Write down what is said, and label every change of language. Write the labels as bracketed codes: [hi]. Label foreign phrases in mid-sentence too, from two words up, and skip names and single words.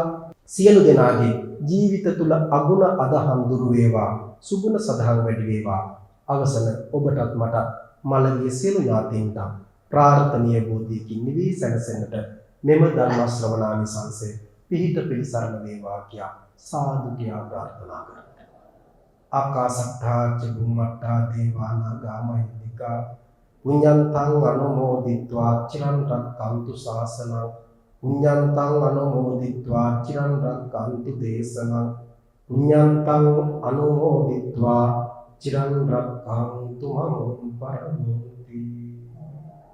[si] සියලු දෙනාගේ ජීවිත තුල අගුණ අදහම් දුරු වේවා. සුගුණ සදහම් වැඩි වේවා. අවසන ඔබටත් මට මළගිය සියලු ඥාතීන්ට ප්‍රාර්ථනීය බෝධියකින් නිවි සැනසෙන්නට මෙම ධර්ම ශ්‍රවණානිසංසය පිහිට පිළිසරණ වේවා කියා සාදු කියා ප්‍රාර්ථනා කරමි. [pi] ආකාශත්තා ච බුම්මත්තා දේවානාගා මහිද්దికා පුඤ්ඤන්තං අනුමෝදිत्वा චිරන් රක්ඛන්තු ශාසනං පුඤ්ඤන්තං අනුමෝදිत्वा චිරන් රක්ඛන්තු දේශනං පුඤ්ඤන්තං අනුමෝදිत्वा චිරන් රක්ඛන්තු මම් පරමෝති.